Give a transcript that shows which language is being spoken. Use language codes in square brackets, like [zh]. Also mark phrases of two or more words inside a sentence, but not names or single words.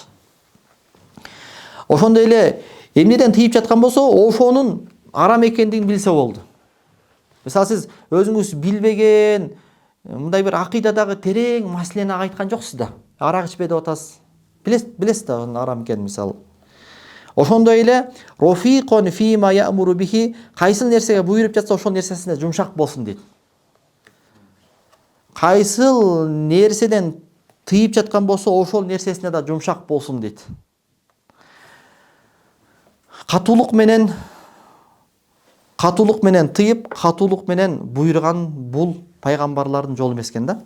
[ky] Ошондой эле эмнеден тыйып жаткан болсо, ошонун арам экендигин билсе болду. Мисалы, сиз өзүңүз билбеген мындай бир акыйдадагы терең маселени айткан жоксуз да. Арак ичпе деп атасыз. Билесиз да анын арам экенин, мисалы. Ошондой эле [ar] رفيقا فيما يأمر به, [ky] кайсы нерсеге буйруп жатса ошол нерсесине жумшак болсун дейт. Кайсыл нерседен тыйып жаткан болсо ошол нерсесине да жумшак болсун дейт. Катуулук менен тыйып, катуулук менен буйруган бул пайгамбарлардын жолу эмес экен да.